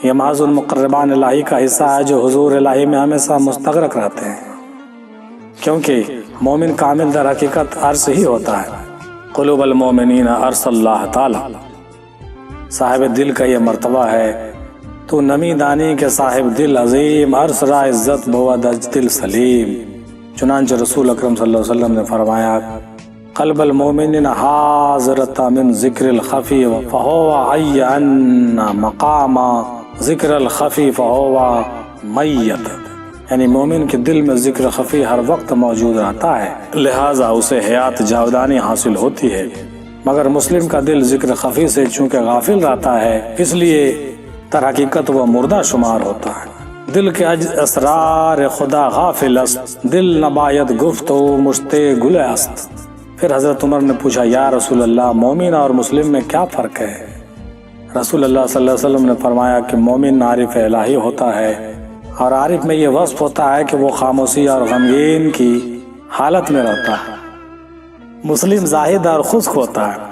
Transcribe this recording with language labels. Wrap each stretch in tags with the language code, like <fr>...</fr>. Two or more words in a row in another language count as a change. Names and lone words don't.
<ur>یہ محض المقربان الہی کا حصہ ہے جو حضور الہی میں ہمیشہ مستغرق رہتے ہیں، کیونکہ مومن کامل در حقیقت عرص ہی ہوتا ہے۔</ur> <ar>قلوب المومنین عرص اللہ تعالی،</ar> <ur>صاحب دل کا یہ مرتبہ ہے۔</ur> <fa>تو نمی دانی کے صاحب دل عظیم، عرص را عزت بود از دل سلیم۔</fa> <ur>چنانچہ رسول اکرم</ur> <ar>صلی اللہ علیہ وسلم</ar> <ur>نے فرمایا،</ur> <ar>قلب المومن حاضرۃ من ذکر الخفی فہو حی ان مقام ذکر الخفی فہو میت،</ar> <ur>یعنی مومن کے دل میں ذکر خفی ہر وقت موجود رہتا ہے، لہٰذا اسے حیات جاودانی حاصل ہوتی ہے، مگر مسلم کا دل ذکر خفی سے چونکہ غافل رہتا ہے اس لیے در حقیقت وہ مردہ شمار ہوتا ہے۔</ur> <fa>دل کے اسرار خدا غافل است، دل نباید گفت و مشتے گل است۔</fa> <ur>پھر حضرت عمر نے پوچھا،</ur> <ar>یا رسول اللہ،</ar> <ur>مومن اور مسلم میں کیا فرق ہے؟ رسول اللہ</ur> <ar>صلی اللہ علیہ وسلم</ar> <ur>نے فرمایا کہ مومن عارف الہی ہوتا ہے، اور عارف میں یہ وصف ہوتا ہے کہ وہ خاموشی اور غمگین کی حالت میں رہتا ہے۔ مسلم زاہد اور خشک ہوتا ہے۔</ur>